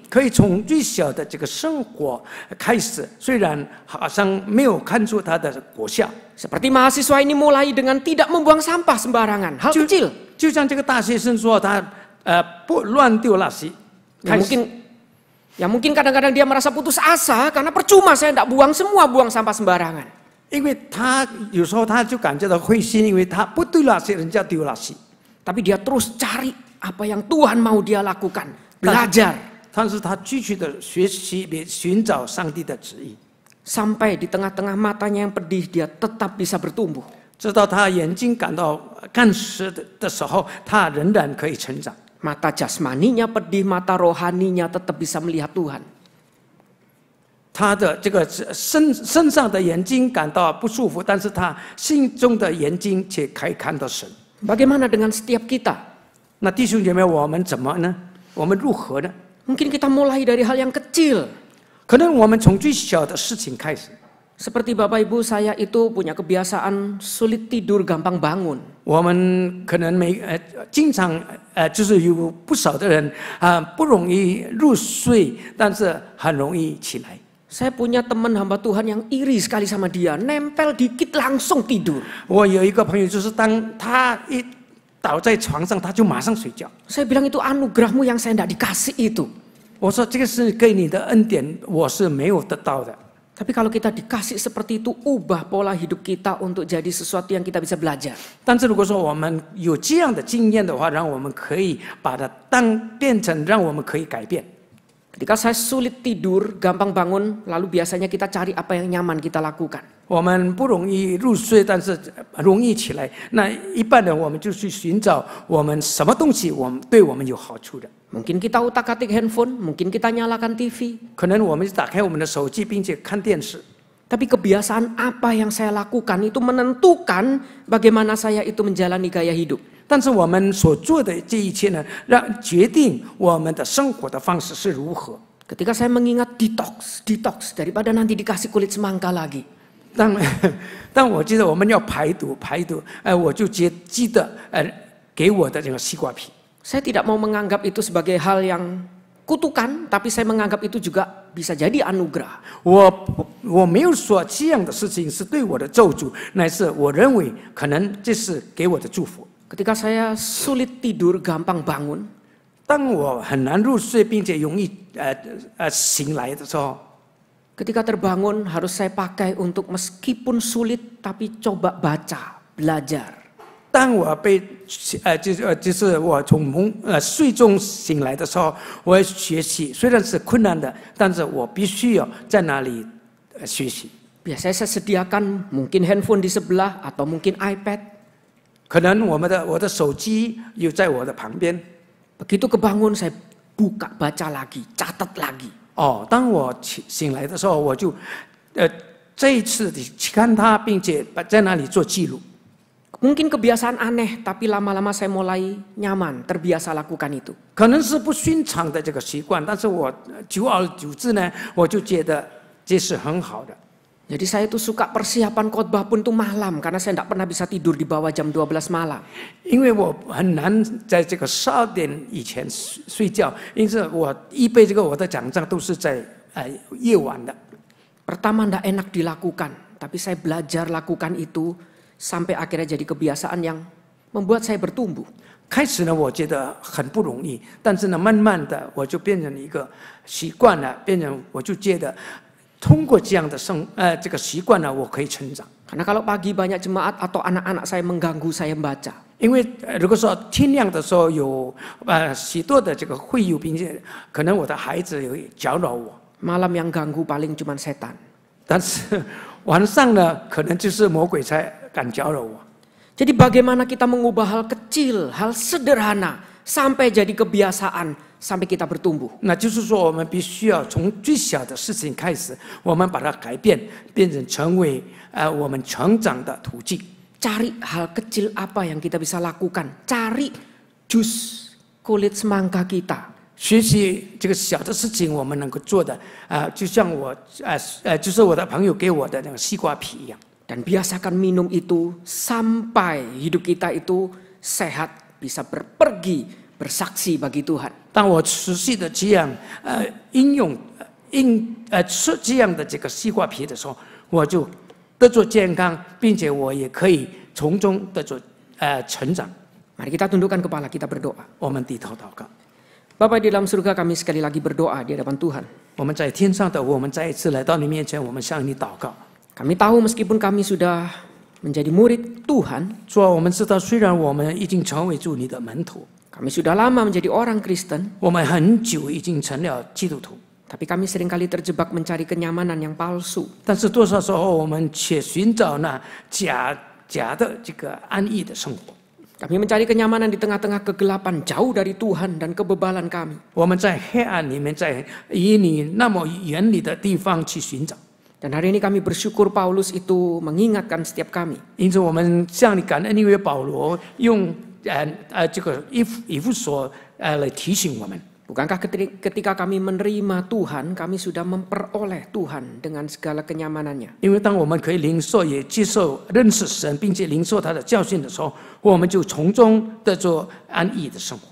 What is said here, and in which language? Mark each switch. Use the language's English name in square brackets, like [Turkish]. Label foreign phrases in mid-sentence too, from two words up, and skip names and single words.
[Chinese] 可以从最小的这个生活开始，虽然好像没有看出它的果效。 [Indonesian] Seperti mahasiswa ini mulai dengan tidak membuang sampah sembarangan, hal kecil. [Chinese] 就像这个大学生说，他不乱丢垃圾。 [Indonesian] Mungkin kadang-kadang dia merasa putus asa karena percuma saya tidak buang sampah sembarangan. [Chinese] 因为他有时候他就感觉到灰心，因为他不丢垃圾，人家丢垃圾。 [Indonesian] Tapi dia terus cari apa yang Tuhan mau dia lakukan, belajar. [Chinese] 但是他继续的学习，寻找上帝的旨意。 [Indonesian] Sampai di tengah-tengah matanya yang pedih, dia tetap bisa bertumbuh. [Chinese] 直到他眼睛感到干湿的时候，他仍然可以成长。 [Indonesian] Mata jasmaninya pedih, mata rohaninya tetap bisa melihat Tuhan. [Chinese] 他的这个身上的眼睛感到不舒服，但是他心中的眼睛却可以看到神。 [Indonesian] Bagaimana dengan setiap kita? [Chinese] 那弟兄姐妹，我们怎么呢？我们如何呢？ [Indonesian] Mungkin kita mulai dari hal yang kecil. [Chinese] 可能我们从最小的事情开始。 [Indonesian] Seperti Bapak Ibu, saya itu punya kebiasaan sulit tidur, gampang bangun. [Chinese] 我们可能经常就是有不少的人不容易入睡，但是很容易起来。 [Indonesian] Saya punya teman hamba Tuhan yang iri sekali sama dia, nempel dikit langsung tidur. [Chinese] 我有一个朋友，就是当他一倒在床上，他就马上睡觉。 [Indonesian] Saya bilang itu anugerahmu yang saya tidak dikasih itu. [Chinese] 我说这个是给你的恩典，我是没有得到的。 [Indonesian] Tapi kalau kita dikasih seperti itu, ubah pola hidup kita untuk jadi sesuatu yang kita bisa belajar. [Chinese] 但是如果说我们有这样的经验的话，让我们可以把它变成让我们可以改变。 [Indonesian] Ketika saya sulit tidur, gampang bangun, lalu biasanya kita cari apa yang nyaman kita lakukan. [Chinese] 我们不容易入睡，但是容易起来。那一般人我们就去寻找我们什么东西对我们有好处的。 [Indonesian] Mungkin kita utak-atik handphone, mungkin kita nyalakan TV. [Chinese] 可能我们打开我们的手机，并且看电视。 [Indonesian] Tapi kebiasaan apa yang saya lakukan itu menentukan bagaimana saya itu menjalani gaya hidup. [Chinese] 但是我们所做的这一切呢，决定我们的生活的方式是如何。 [Indonesian] Ketika saya mengingat detox daripada nanti dikasih kulit semangka lagi. [Chinese] 当我记得我们要排毒，我就记得给我的这个西瓜皮。 [Indonesian] Saya tidak mau menganggap itu sebagai hal yang kutukan, tapi saya menganggap itu juga bisa jadi anugerah. [Chinese] 我没有说这样的事情是对我的咒诅，乃是我认为可能这是给我的祝福。 [Indonesian] Ketika saya sulit tidur, gampang bangun. [Chinese] 当我很难入睡，并且容易醒来的时候， [Indonesian] Ketika terbangun harus saya pakai untuk meskipun sulit tapi coba baca, belajar. [Chinese] 当我就是我从睡中醒来的时候，我要学习，虽然是困难的，但是我必须要在那里学习。 [Indonesian] Biasanya saya sediakan mungkin handphone di sebelah atau mungkin iPad. [Chinese] 可能我的手机有在我的旁边。 [Indonesian] Begitu kebangun saya buka, baca lagi, catat lagi. [Chinese] 当我醒来的时候，我就这一次去看它，并且在那里做记录。 [Indonesian] Mungkin kebiasaan aneh, tapi lama-lama saya mulai nyaman, terbiasa lakukan itu. [Chinese] 可能是不寻常的这个习惯，但是我久而久之呢，我就觉得这是很好的。 [Indonesian] Jadi saya itu suka persiapan khotbah pun tuh malam, karena saya tidak pernah bisa tidur di bawah jam 12 malam. [Chinese] 因为我很难在这个12点以前睡觉，因此我预备我的讲章都是在夜晚的。 [Indonesian] Pertama tidak enak dilakukan, tapi saya belajar lakukan itu sampai akhirnya jadi kebiasaan yang membuat saya bertumbuh. [Chinese] 开始呢，我觉得很不容易，但是呢，慢慢的我就变成一个习惯了，我就觉得。通过这样的这个习惯呢，我可以成长。 [Indonesian] Karena kalau pagi banyak jemaat atau anak-anak saya mengganggu saya membaca. [Chinese] 因为如果说天亮的时候有许多的这个会友，并且可能我的孩子有搅扰我。 [Indonesian] Malam yang ganggu paling cuma setan. [Chinese] 但是晚上呢，可能就是魔鬼才敢搅扰我。 [Indonesian] Jadi bagaimana kita mengubah hal kecil, hal sederhana sampai jadi kebiasaan, sampai kita bertumbuh. [Chinese] 那就是说，我们必须要从最小的事情开始，我们把它改变，变成为我们成长的途径。 [Indonesian] Cari hal kecil apa yang kita bisa lakukan. Cari jus kulit semangka kita. [Chinese] 学习这个小的事情，我们能够做的就像就是我的朋友给我的那个西瓜皮一样。 [Indonesian] Dan biasakan minum itu sampai hidup kita itu sehat, bisa berpergi bersaksi bagi Tuhan. [Chinese] 当我持续的这样吃这样的这个西瓜皮的时候，我就得着健康，并且我也可以从中得着成长。 [Indonesian] Mari kita tundukkan kepala, kita berdoa. [Chinese] 我们低头祷告。 [Indonesian] Bapa di dalam surga, kami sekali lagi berdoa di hadapan Tuhan. [Chinese] 我们在天上的，我们再一次来到你面前，我们向你祷告。 [Indonesian] Kami tahu meskipun kami sudah menjadi murid Tuhan, [Chinese] 主啊，我们知道，虽然我们已经成为主你的门徒， [Indonesian] kami sudah lama menjadi orang Kristen, [Chinese] 我们很久已经成了基督徒， [Indonesian] tapi kami seringkali terjebak mencari kenyamanan yang palsu. [Chinese] 但是多少时候我们却寻找那假的这个安逸的生活。 [Indonesian] Kami mencari kenyamanan di tengah-tengah kegelapan, jauh dari Tuhan dan kebebalan kami. [Chinese] 我们在黑暗里面，在离你那么远离的地方去寻找。 [Indonesian] Dan hari ini kami bersyukur Paulus itu mengingatkan setiap kami. [Chinese] 因此，我们向你感恩，因为保罗用这个以弗所来提醒我们。 [Indonesian] Bukankah ketika kami menerima Tuhan, kami sudah memperoleh Tuhan dengan segala kenyamanannya. [Chinese] 因为当我们可以领受、也接受、认识神，并且领受他的教训的时候，我们就从中得着安逸的生活。